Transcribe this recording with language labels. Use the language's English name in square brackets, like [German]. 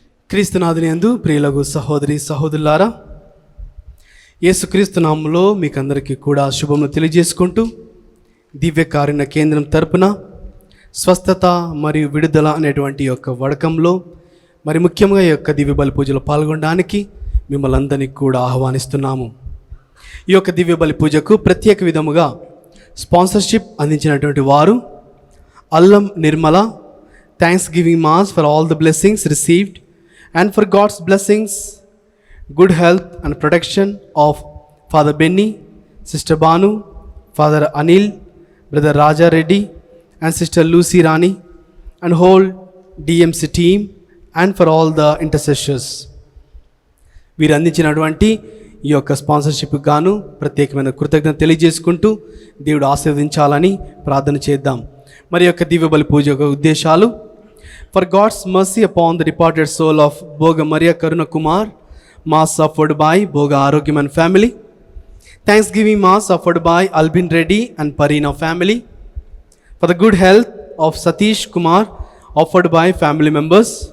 [Telugu] క్రీస్తునాథుని యందు ప్రియులకు సహోదరి సహోదరులారా, యేసుక్రీస్తు నామములో మీకు అందరికీ కూడా శుభములు తెలియజేసుకుంటూ, దివ్య కారుణ్య కేంద్రం తరపున స్వస్థత మరియు విడుదల అనేటువంటి యొక్క వడకంలో మరి ముఖ్యంగా ఈ యొక్క దివ్య బలి పూజలో పాల్గొనడానికి మిమ్మల్ని అందరినీ కూడా ఆహ్వానిస్తున్నాము. ఈ యొక్క దివ్య బలి పూజకు ప్రత్యేక విధముగా స్పాన్సర్షిప్ అందించినటువంటి వారు అల్లం Nirmala. [English] Thanksgiving mass for all the blessings received and for God's blessings, good health and protection of Father Benny, Sister Banu, Father Anil, Brother Raja Reddy and Sister Lucy Rani and whole DMC team, and for all the intercessors. [Telugu] వీరు అందించినటువంటి ఈ యొక్క sponsorship గాను ప్రత్యేకమైన కృతజ్ఞత తెలియజేసుకుంటూ దేవుడు ఆశీర్వదించాలని ప్రార్థన చేద్దాం. మరి యొక్క దివ్య బలి పూజ యొక్క ఉద్దేశాలు: [English] For God's mercy upon the departed soul of Boga Maria Karuna Kumar, Mass offered by Boga Arogyaman family. Thanksgiving Mass offered by Albin Reddy and Parina family. For the good health of Satish Kumar, offered by family members.